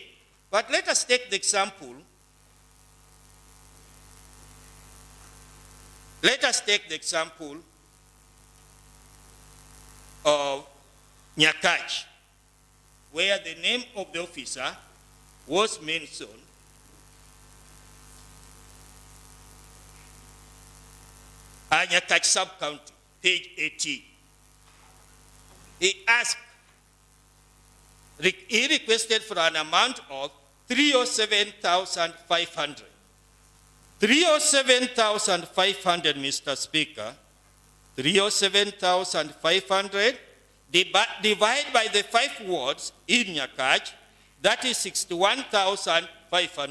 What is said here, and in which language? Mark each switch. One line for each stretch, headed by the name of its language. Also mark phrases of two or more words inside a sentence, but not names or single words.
English: But let us take the example Let us take the example of Nyakach, where the name of the officer was mentioned. Nyakach sub-county, page 18. He requested for an amount of 307,500. 307,500, Mr. Speaker. 307,500 divided by the 5 wards in Nyakach, that is 61,500.